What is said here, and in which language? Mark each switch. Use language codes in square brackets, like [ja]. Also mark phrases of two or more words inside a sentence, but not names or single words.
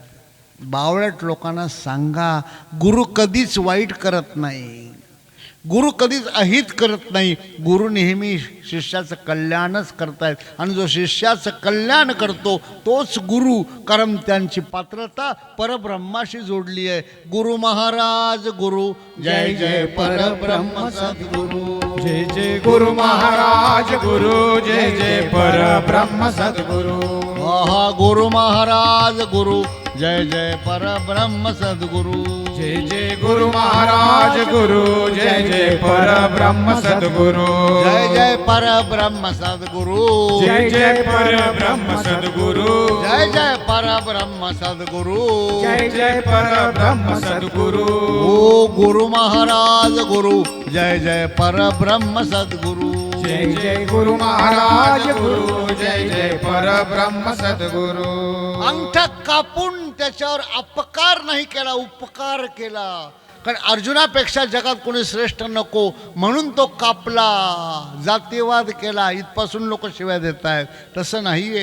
[mr] बावळट लोकांना सांगा, गुरु कधीच वाईट करत नाही, गुरु कधीच अहित करत नाही. गुरु नेहमी शिष्याचं कल्याणच करतायत. आणि जो शिष्याचं कल्याण करतो तोच गुरु. कारण त्यांची पात्रता परब्रह्माशी जोडली आहे. गुरु महाराज गुरु. जय जय परब्रह्म सद्गुरु. जय जय गुरु महाराज गुरु. जय जय परब्रह्म सद्गुरु. गुरु महाराज गुरु. जय जय परब्रह्म सद्गुरु. जय जय गुरु महाराज गुरु जय जय परब्रह्म सद्गुरु जय जय परब्रह्म सद्गुरु जय जय परब्रह्म सद्गुरु जय जय परब्रह्म सद्गुरु जय जय परब्रह्म सद्गुरु ओ गुरु महाराज गुरु जय जय परब्रह्म सद्गुरु जय जय गुरु महाराज गुरु जय जय परब्रह्म सद्गुरु अंगठा कापून त्याच्यावर अपकार नाही केला, उपकार केला. कारण अर्जुनापेक्षा जगात कोणी श्रेष्ठ नको म्हणून तो कापला, जातीवाद केला. इथपासून लोक शिव्या देत आहेत. तसं नाहीये.